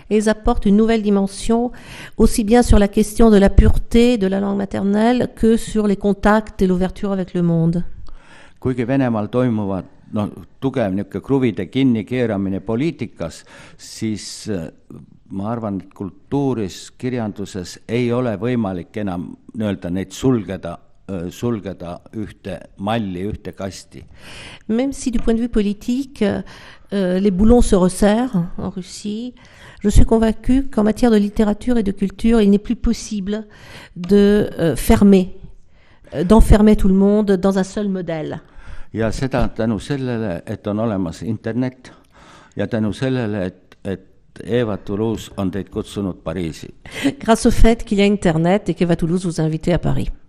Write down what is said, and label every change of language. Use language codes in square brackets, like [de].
[fr] Et ils apportent une nouvelle dimension aussi bien sur la question de la pureté de la langue maternelle que sur les contacts et l'ouverture avec le monde. [et] Kuigi Venemaal toimuvad tugev niisugune kruvide kinnikeeramine poliitikas, siis ma arvan, et kultuuris, kirjanduses ei ole võimalik enam neid sulgeda ühte malli, ühte kasti. [fr] Même si du point de vue politique, les boulons se resserrent en Russie, je suis convaincue qu'en matière de littérature et de culture, il n'est plus possible d'enfermer tout le monde dans un seul modèle. [et] Ja seda tänu sellele, et on olemas internet ja tänu sellele, et Eva Toulouse on teid kutsunud Pariisi. [fr] Grâce au fait qu'il y a internet et qu'Eva Toulouse vous a invité à Paris.